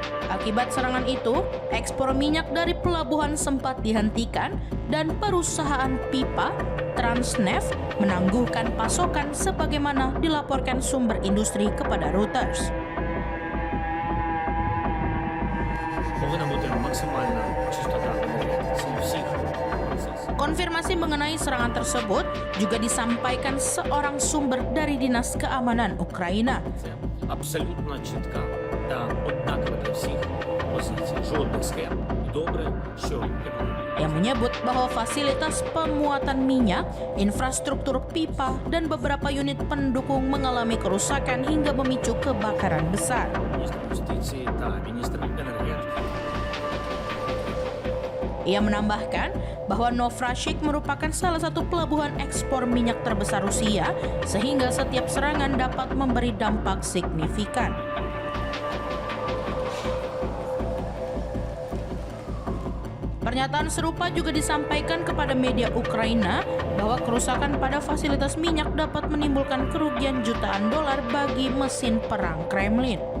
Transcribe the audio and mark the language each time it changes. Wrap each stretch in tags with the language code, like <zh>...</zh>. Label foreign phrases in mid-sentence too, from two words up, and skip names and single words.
<id>Akibat serangan itu, ekspor minyak dari pelabuhan sempat dihentikan dan perusahaan pipa Transneft menangguhkan pasokan sebagaimana dilaporkan sumber industri kepada Reuters. Konfirmasi mengenai serangan tersebut juga disampaikan seorang sumber dari Dinas Keamanan Ukraina.</id> <uk>Абсолютно чітка та однакова для всіх позицій. Жодних схем. Добре, що</uk> <id>Yang menyebut bahwa fasilitas pemuatan minyak, infrastruktur pipa, dan beberapa unit pendukung mengalami kerusakan hingga memicu kebakaran besar.</id> <uk>міністр юстиції та міністр енергетики.</uk> <id>Ia menambahkan bahwa Novrashik merupakan salah satu pelabuhan ekspor minyak terbesar Rusia, sehingga setiap serangan dapat memberi dampak signifikan. Pernyataan serupa juga disampaikan kepada media Ukraina bahwa kerusakan pada fasilitas minyak dapat menimbulkan kerugian jutaan dolar bagi mesin perang Kremlin.</id>